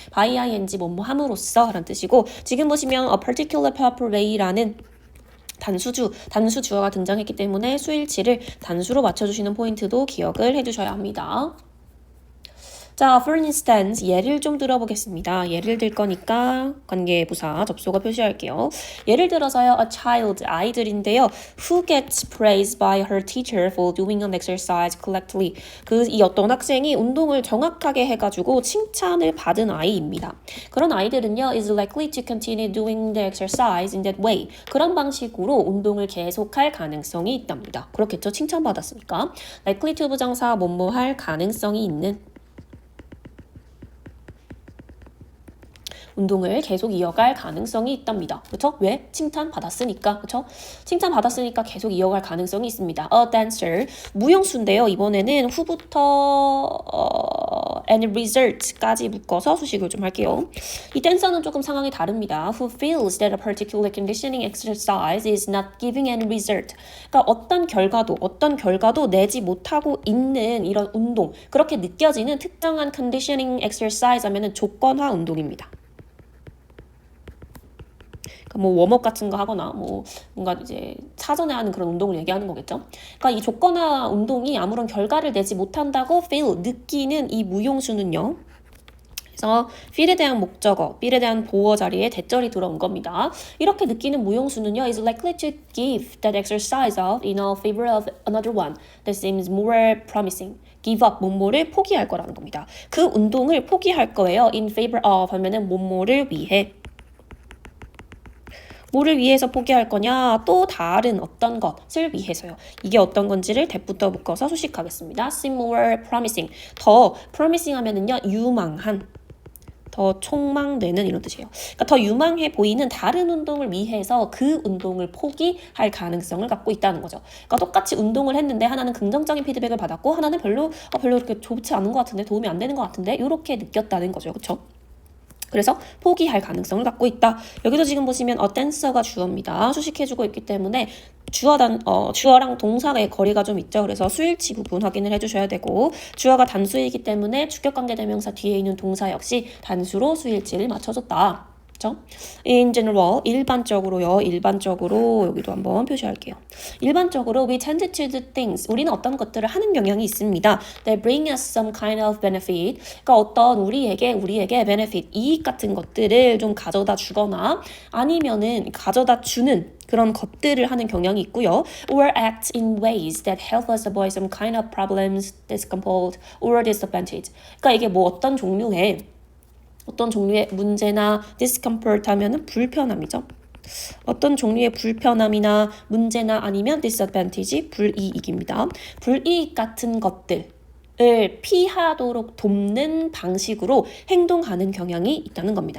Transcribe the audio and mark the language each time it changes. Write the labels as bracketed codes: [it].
[ko] by ing 뭐뭐 함으로써 라는 뜻이고 지금 보시면 [en] a particular powerful way [ko] 라는 단수 주어가 등장했기 때문에 수일치를 단수로 맞춰주시는 포인트도 기억을 해주셔야 합니다. 자, [en] for instance, [ko] 예를 좀 들어보겠습니다. 예를 들 거니까 관계부사 접속어 표시할게요. 예를 들어서요, [en] a child, [ko] 아이들인데요. [en] who gets praised by her teacher for doing an exercise correctly. [ko] 이 어떤 학생이 운동을 정확하게 해가지고 칭찬을 받은 아이입니다. 그런 아이들은요, [en] is likely to continue doing the exercise in that way. [ko] 그런 방식으로 운동을 계속할 가능성이 있답니다. 그렇겠죠? 칭찬받았으니까. [en] likely to [ko] 부정사 뭐뭐 할 가능성이 있는 운동을 계속 이어갈 가능성이 있답니다. 그렇죠? 왜? 칭찬받았으니까. 그렇죠? 칭찬받았으니까 계속 이어갈 가능성이 있습니다. [en] A dancer. [ko] 무용수인데요. 이번에는 who부터 and result까지 묶어서 수식을 좀 할게요. 이 댄서는 조금 상황이 다릅니다. [en] Who feels that a particular conditioning exercise is not giving any result. [ko] 그러니까 어떤 결과도 내지 못하고 있는 이런 운동. 그렇게 느껴지는 특정한 [en] conditioning exercise [ko] 하면은 조건화 운동입니다. 뭐 웜업 같은 거 하거나 뭐 뭔가 이제 사전에 하는 그런 운동을 얘기하는 거겠죠. 그러니까 이 조건화 운동이 아무런 결과를 내지 못한다고 feel, 느끼는 이 무용수는요. 그래서 feel에 대한 목적어, feel에 대한 보어 자리에 대절이 들어온 겁니다. 이렇게 느끼는 무용수는요. [en] is likely to give that exercise up in favor of another one that seems more promising. give up, [ko] 뭐뭐를 포기할 거라는 겁니다. 그 운동을 포기할 거예요. [en] in favor of [ko] 하면은 뭐뭐를 위해. 뭐를 위해서 포기할 거냐? 또 다른 어떤 것을 위해서요. 이게 어떤 건지를 that부터 묶어서 수식하겠습니다. [en] seem more promising. [ko] 더 promising 하면은요. 유망한. 더 촉망되는 이런 뜻이에요. 그러니까 더 유망해 보이는 다른 운동을 위해서 그 운동을 포기할 가능성을 갖고 있다는 거죠. 그러니까 똑같이 운동을 했는데 하나는 긍정적인 피드백을 받았고 하나는 별로 이렇게 좋지 않은 것 같은데 도움이 안 되는 것 같은데 이렇게 느꼈다는 거죠. 그렇죠? 그래서 포기할 가능성을 갖고 있다. 여기도 지금 보시면 a dancer가 주어입니다. 수식해주고 있기 때문에 주어랑 동사의 거리가 좀 있죠. 그래서 수일치 부분 확인을 해주셔야 되고 주어가 단수이기 때문에 주격관계대명사 뒤에 있는 동사 역시 단수로 수일치를 맞춰줬다. 그쵸? [en] In general, [ko] 일반적으로요. 일반적으로 여기도 한번 표시할게요. 일반적으로 [en] we tend to do things. [ko] 우리는 어떤 것들을 하는 경향이 있습니다. [en] That bring us some kind of benefit. [ko] 그러니까 어떤 우리에게 benefit, 이익 같은 것들을 좀 가져다 주거나 아니면은 가져다 주는 그런 것들을 하는 경향이 있고요. [en] Or act in ways that help us avoid some kind of problems, discomfort, or disadvantage. [ko] 그러니까 이게 뭐 어떤 종류의 문제나 discomfort 하면은 불편함이죠. 어떤 종류의 불편함이나 문제나 아니면 disadvantage, 불이익입니다. 불이익 같은 것들을 피하도록 돕는 방식으로 행동하는 경향이 있다는 겁니다.